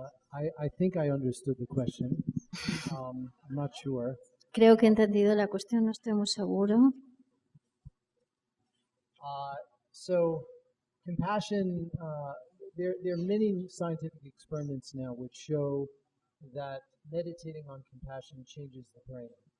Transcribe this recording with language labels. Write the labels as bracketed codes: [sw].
[en] I think I understood the question. I'm not sure. [es] Creo que he entendido la cuestión, no estoy muy seguro. [en] So compassion, there are many scientific experiments now which show that meditating on compassion changes the brain.